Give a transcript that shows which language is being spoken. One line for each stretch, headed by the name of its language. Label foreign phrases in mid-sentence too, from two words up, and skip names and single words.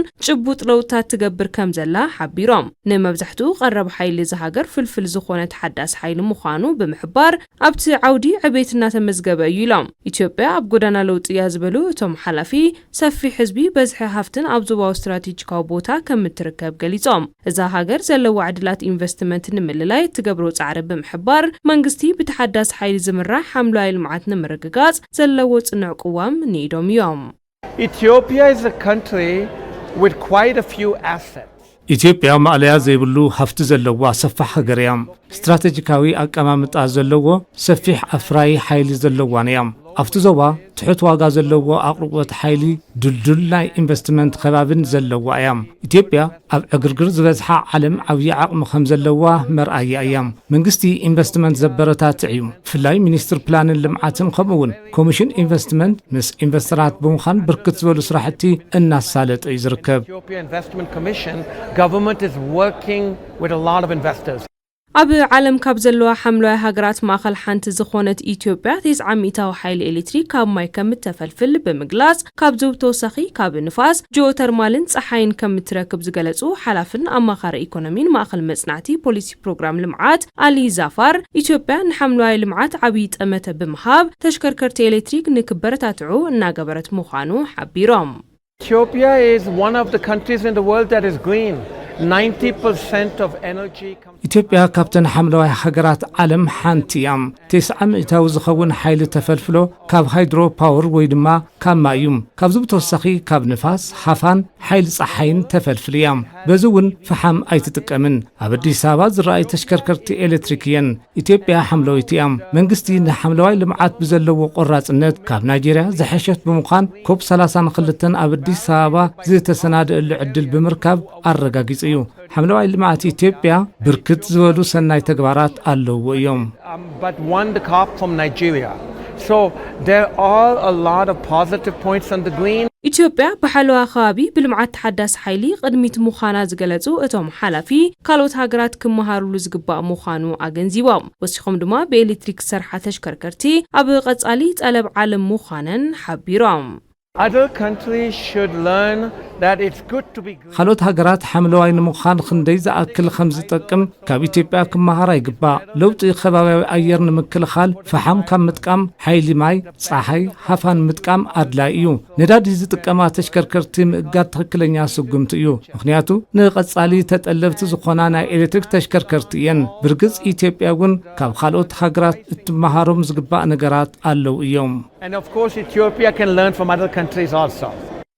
Tigrinya: ጭቡጥ ለውጥታት ትገብር ከም ዘላ ሓቢሮም። ንመብዛሕትኡ ቀረብ ሓይሊ ዝሃገር ፍልፍል ዝኾነ ተሓዳስ ሓይሊ ምዃኑ ብምሕባር ኣብቲ ዓውዲ ዕቤት እናተመዝገበ እዩ ኢሎም። ኢትዮጵያ ኣብ ጎዳና ለውጢ እያ ዝበሉ እቶም ሓላፊ ሰፊሕ ህዝቢ በዝሒ ሃፍትን ኣብ ዞባዊ ስትራቴጂካዊ ቦታ ከም እትርከብ ገሊጾም። እዛ ሃገር ዘለዋ ዕድላት ኢንቨስትመንት ንምልላይ ትገብሮ ጻዕሪ ብምሕባር መንግስቲ ብተሓዳስ ሓይሊ ዝምራ حملاዊ ልምዓት ንምርግጋጽ ዘለዎ ጽኑዕ ቅዋም ኒዶም እዮም።
English: Ethiopia is a country with quite a few assets.
Tigrinya: ኢትዮጵያ ማዕለያ ዘይብሉ ሃፍቲ ዘለዋ ሰፋሕ ሃገር እያ። ስትራቴጂካዊ ኣቀማምጣ ዘለዎ ሰፊሕ ኣፍራይ ሓይሊ ዘለዋን እያ። ኣብቲ ዞባ ትሑት ዋጋ ዘለዎ ኣቅርቦት ሓይሊ ድልድል ናይ ኢንቨስትመንት ከባብን ዘለዋ እያ። ኢትዮጵያ ኣብ ዕግርግር ዝበዝሓ ዓለም ዓብዪ ዓቕሚ ከም ዘለዋ መርኣያ እያ። መንግስቲ ኢንቨስትመንት ዘበረታትዕ እዩ። ብፍላይ ሚኒስትር ፕላንን ልምዓትን ከምኡውን ኮሚሽን ኢንቨስትመንት ምስ ኢንቨስተራት ብምዃን ብርክት ዝበሉ ስራሕቲ እናሳለጠ እዩ ዝርከብ።
English: Government is working with a lot of investors.
Tigrinya: ኣብ ዓለም ካብ ዘለዋ ሓምላዊ ሃገራት ማእኸል ሓንቲ ዝኾነት ኢትዮጵያ 900 ሓይሊ ኤሌክትሪክ ካብ ማይ ከም እተፈልፍል ብምግላጽ ካብ ተወሳኺ ካብ ንፋስ ጂኦተርማልን ጸሓይን ከም እትረክብ ዝገለጹ ሓላፍን ኣማኻሪ ኢኮኖሚን ማእኸል መጽናዕቲ ፖሊሲ ፕሮግራም ልምዓት አሊ ዛፋር ኢትዮጵያ ንሓምላዊ ልምዓት ዓብዪ ጠመተ ብምሃብ ተሽከርከርቲ ኤሌክትሪክ ንክበረታትዑ እናገበረት ምዃኑ ሓቢሮም።
English: Ethiopia is one of the countries in the world that is green. 90% of energy
Tigrinya: ኢትዮጵያ ካብተን ሓምላዊ ሃገራት ዓለም ሓንቲ እያ። 90% ዝኸውን ሓይሊ ተፈልፍሎ ካብ
English: hydro power
Tigrinya: ወይ ድማ ካብ ማይ እዩ። ካብዚ ብተወሳኺ ካብ ንፋስ ሃፋን ሓይሊ ጸሓይን ተፈልፍል እያ። በዚ እውን ፈሓም ኣይትጥቀምን። ኣብ ኣዲስ ኣበባ ዝረኣዩ ተሽከርከርቲ ኤሌክትሪክ እየን። ኢትዮጵያ ሓምላዊት እያ። መንግስቲ ንሓምላዊ ልምዓት ብዘለዎ ቆራጽነት ካብ ናይጄርያ ዝሐሸት ብምዃን ኮፕ 32 ኣብ ኣዲስ ኣበባ ዝተሰናደአሉ ዕድል ብምርካብ ኣረጋጊጹ እዩ። ሓምላዊ ልምዓት ኢትዮጵያ ብርክት ዝበሉ ሰናይ ተግባራት ኣለዎ እዮም።
English: But won the COP from Nigeria. So there are a lot of positive points on the green.
Tigrinya: ኢትዮጵያ በሓለዋ ከባቢ ብልምዓት ተሓዳስ ሓይሊ ቅድሚት ምዃና ዝገለጹ እቶም ሓላፊ ካልኦት ሃገራት ክመሃሩሉ ዝግባእ ምዃኑ ኣገንዚቦም። ወሲኾም ድማ ብኤሌክትሪክ ሰርሓ ተሽከርከርቲ ኣብ ቀጻሊ ጠለብ ዓለም ምዃነን ሓቢሮም።
English: Other countries should learn that it's good to be green.
Tigrinya: ካልኦት ሃገራት ሓምላዋይ ንምዃን ክንደይ ዝኣክል ከም ዝጠቅም ካብ ኢትዮጵያ ክመሃር ይግባእ። ለውጢ ከባቢያዊ ኣየር ንምክልኻል ፈሓም ካብ ምጥቃም ሓይሊ ማይ፣ ጸሓይ፣ ሃፋን ምጥቃም ኣድላይ እዩ። ነዳዲ ዝጥቀማ ተሽከርከርቲ ምእጋድ ትክክለኛ ስጉምቲ እዩ። ምክንያቱ ንቐጻሊ ተጠለብቲ ዝኾና ናይ ኤሌክትሪክ ተሽከርከርቲ እየን። ብርግጽ ኢትዮጵያ እውን ካብ ካልኦት ሃገራት እትመሃሮም ዝግባእ ነገራት ኣለው እዮም።
English: And of course Ethiopia can learn from other countries also.